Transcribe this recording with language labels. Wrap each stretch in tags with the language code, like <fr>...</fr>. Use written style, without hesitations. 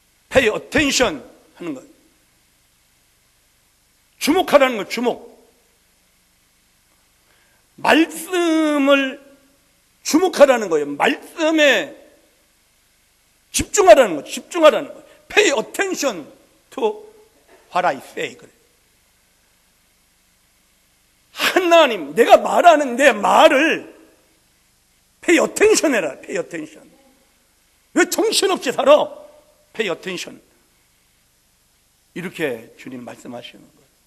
<en>pay attention</en> <ko>하는 거예요. 주목하라는 거예요. 주목. 말씀을 주목하라는 거예요. 말씀에 집중하라는 거예요. 집중하라는 거예요.</ko> <en>Pay attention to what I say.</en> <ko>그래. 하나님, 내가 말하는 내 말을</ko> <en>Pay attention</en> <ko>해라.</ko> <en>Pay attention.</en> <ko>왜 정신없이 살아?</ko> <en>Pay attention.</en> <ko>이렇게 주님 말씀하시는 거예요.</ko>